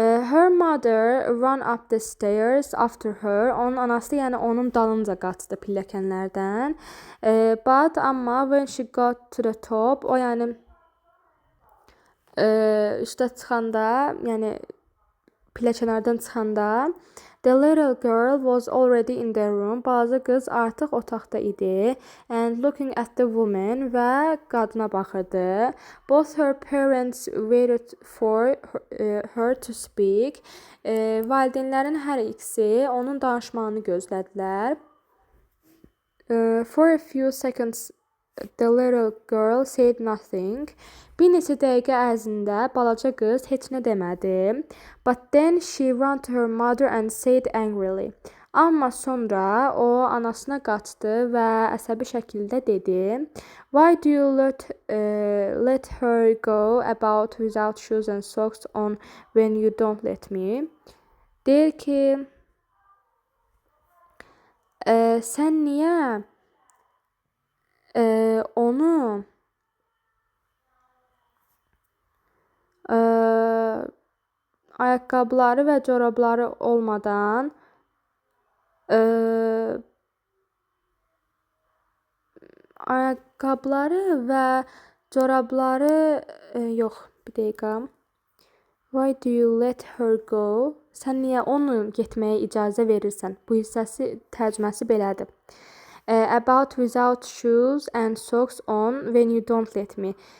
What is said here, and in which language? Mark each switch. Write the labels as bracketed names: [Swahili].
[English] Her mother run up the stairs after her. [Azerbaijani] Onun anası, yəni onun dalınca qaçdı pilləkənlərdən. [English] But [Azerbaijani] amma [English] when she got to the top, [Azerbaijani] o yəni üstə çıxanda, yəni pilləkənlərdən çıxanda, [English] the little girl was already in the room. [Azerbaijani] Balaca qız artıq otaqda idi. [English] And looking at the woman, [Azerbaijani] və qadına baxırdı. [English] Both her parents waited for her to speak. [Azerbaijani] Valideynlərin hər ikisi onun danışmağını gözlədilər. [English] For a few seconds, the little girl said nothing. [Azerbaijani] Bir neçə dəqiqə ərzində balaca qız heç nə demədi. [English] But then she ran to her mother and said angrily. [Azerbaijani] Amma sonra o anasına qaçdı və əsəbi şəkildə dedi. [English] Why do you let her go about without shoes and socks on when you don't let me? [Azerbaijani] Deyir ki, sən niyə onu ayaqqabıları və corabları olmadan ayaqqabıları və corabları yox, bir dəqiqə. [English] Why do you let her go? [Azerbaijani] Sən niyə onu getməyə icazə verirsən? Bu hissəsi tərcüməsi belədir. [English] About without shoes and socks on when you don't let me.